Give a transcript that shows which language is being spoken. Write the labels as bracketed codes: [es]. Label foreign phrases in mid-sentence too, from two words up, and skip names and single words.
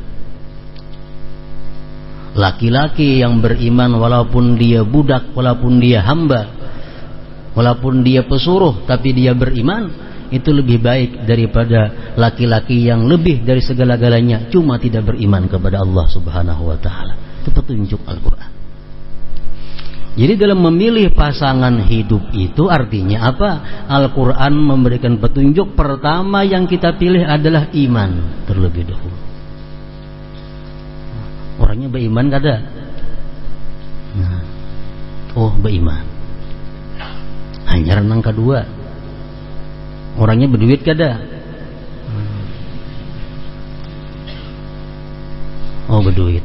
[id] Laki-laki yang beriman walaupun dia budak, walaupun dia hamba, walaupun dia pesuruh, tapi dia beriman, itu lebih baik daripada laki-laki yang lebih dari segala-galanya cuma tidak beriman kepada Allah [ar] سبحانه وتعالى. [id] Itu petunjuk Al-Quran. Jadi dalam memilih pasangan hidup itu artinya apa? Al-Quran memberikan petunjuk. Pertama yang kita pilih adalah iman terlebih dahulu. [bjn] Orangnya beriman kada? Nah, oh beriman. Hanya renang kedua. Orangnya berduit kada? Oh berduit.